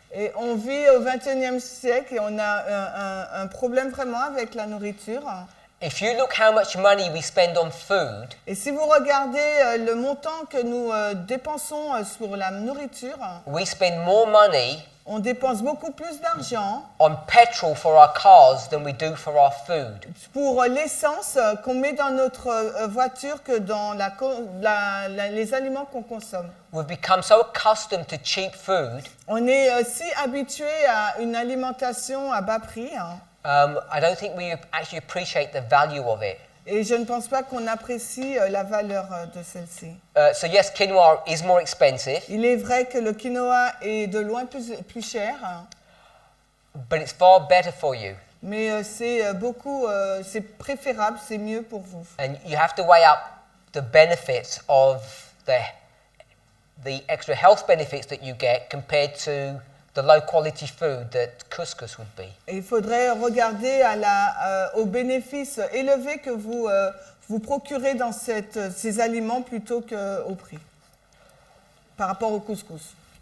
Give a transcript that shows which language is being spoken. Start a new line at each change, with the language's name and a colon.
French: Et on vit au XXIe siècle et on a un problème vraiment avec la nourriture.
English: If you look how much money we spend on food,
French: Et si vous regardez le montant que nous dépensons sur la nourriture,
English: we spend more money
French: on dépense beaucoup plus d'argent
English: on petrol for our cars than we do for our food.
French: pour l'essence qu'on met dans notre voiture que dans les aliments qu'on consomme.
English: We've become so accustomed to cheap food.
French: On est si habitué à une alimentation à bas prix, hein,
English: I don't think we actually appreciate the value of it.
French: et je ne pense pas qu'on apprécie la valeur de celle-ci.
English: So yes, quinoa is more expensive,
French: Il est vrai que le quinoa est de loin plus cher, hein,
English: but it's far better for you.
French: mais c'est préférable, c'est mieux pour vous.
English: And you have to weigh up the benefits of the extra health benefits that you get compared to the low quality food that couscous would be.
French: Et il faudrait regarder aux bénéfices élevés que vous procurez dans ces aliments plutôt qu'au prix, par rapport au couscous.